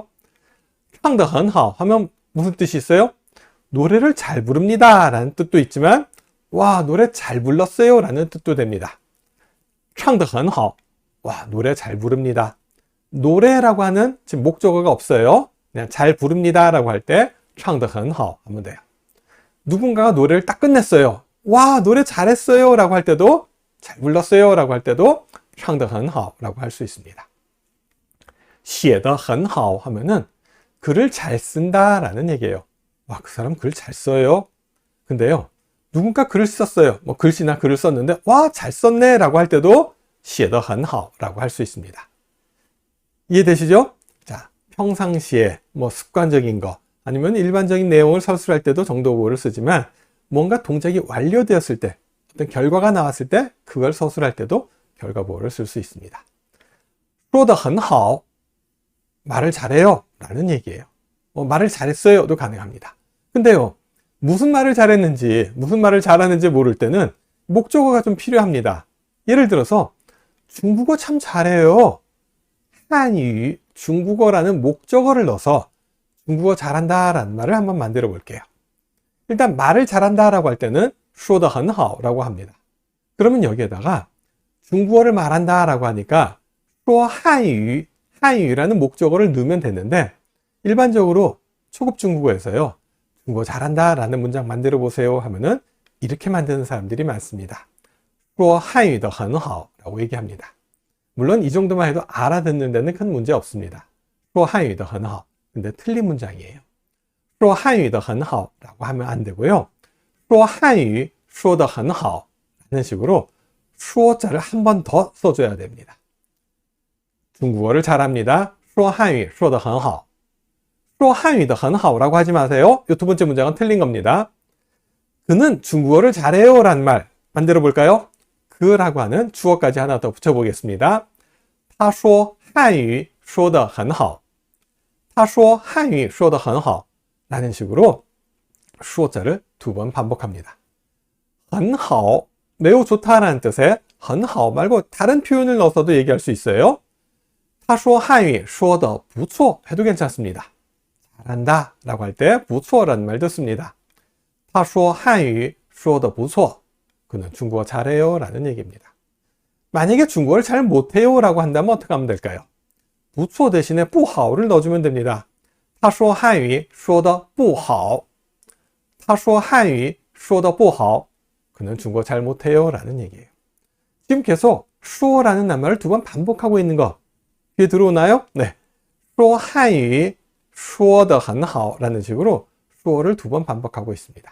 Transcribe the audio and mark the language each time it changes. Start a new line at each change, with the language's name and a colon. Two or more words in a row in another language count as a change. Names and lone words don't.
Chinese: 唱得很好
Korean: 하면 무슨 뜻이 있어요? 노래를 잘 부릅니다 라는 뜻도 있지만 와, 노래 잘 불렀어요 라는 뜻도 됩니다.
Chinese: 唱得很好
Korean: 와, 노래 잘 부릅니다. 노래라고 하는 지금 목적어가 없어요. 그냥 잘 부릅니다 라고 할 때
Chinese: 唱得很好
Korean: 하면 돼요. 누군가가 노래를 딱 끝냈어요. 와, 노래 잘했어요 라고 할 때도, 잘 불렀어요 라고 할 때도
Chinese: 唱得很好
Korean: 라고 할 수 있습니다.
Chinese: 写得很好
Korean: 하면은 글을 잘 쓴다 라는 얘기예요. 와, 그 사람 글 잘 써요. 근데요, 누군가 글을 썼어요. 뭐 글씨나 글을 썼는데 와, 잘 썼네 라고 할 때도
Chinese: 写得很好
Korean: 라고 할 수 있습니다. 이해되시죠? 자, 평상시에 뭐 습관적인 거 아니면 일반적인 내용을 서술할 때도 정도보호를 쓰지만 뭔가 동작이 완료되었을 때, 어떤 결과가 나왔을 때 그걸 서술할 때도 결과보호를 쓸 수 있습니다.
Chinese: 说得很好
Korean: 말을 잘해요 라는 얘기예요. 말을 잘했어요도 가능합니다. 근데요, 무슨 말을 잘했는지, 무슨 말을 잘하는지 모를 때는 목적어가 좀 필요합니다. 예를 들어서 중국어 참 잘해요. 한유, 중국어라는 목적어를 넣어서 중국어 잘한다 라는 말을 한번 만들어 볼게요. 일단 말을 잘한다 라고 할 때는
Chinese: 说得很好
Korean: 라고 합니다. 그러면 여기에다가 중국어를 말한다 라고 하니까
Chinese: 说汉语,
Korean: 한유라는 목적어를 넣으면 되는데 일반적으로 초급 중국어에서요, 중국어 잘한다 라는 문장 만들어 보세요 하면은 이렇게 만드는 사람들이 많습니다.
Chinese: 说汉语的很好 라고 얘기합니다.
Korean: 물론 이 정도만 해도 알아듣는 데는 큰 문제 없습니다.
Chinese: 说汉语的很好.
Korean: 근데 틀린 문장이에요.
Chinese: 说汉语的很好
Korean: 라고 하면 안 되고요.
Chinese: 说汉语说得很好
Korean: 라는 식으로 说자를 한 번 더 써줘야 됩니다. 중국어를 잘합니다.
Chinese: 说汉语说得很好. 说汉语的很好
Korean: 라고 하지 마세요. 이 두 번째 문장은 틀린 겁니다. 그는 중국어를 잘해요 라는 말 만들어 볼까요? 그라고 하는 주어까지 하나 더 붙여보겠습니다.
Chinese: 他说汉语说得很好. 他说汉语说得很好
Korean: 라는 식으로 说자를 두 번 반복합니다.
Chinese: 很好,
Korean: 매우 좋다라는 뜻의 很好 말고 다른 표현을 넣어서도 얘기할 수 있어요.
Chinese: 他说汉语说得不错
Korean: 해도 괜찮습니다. 잘한다 라고 할 때 不错 라는 말도 씁니다.
Chinese: 他说汉语说得不错.
Korean: 그는 중국어 잘해요 라는 얘기입니다. 만약에 중국어를 잘 못해요 라고 한다면 어떻게 하면 될까요? 不错 대신에 不好 를 넣어주면 됩니다.
Chinese: 他说汉语说得不好. 他说汉语说得不好.
Korean: 그는 중국어 잘 못해요 라는 얘기예요. 지금 계속 说라는 낱말을 두 번 반복하고 있는 거 귀에 들어오나요? 네.
Chinese: 说汉语说得很好
Korean: 라는 식으로 说를 두 번 반복하고 있습니다.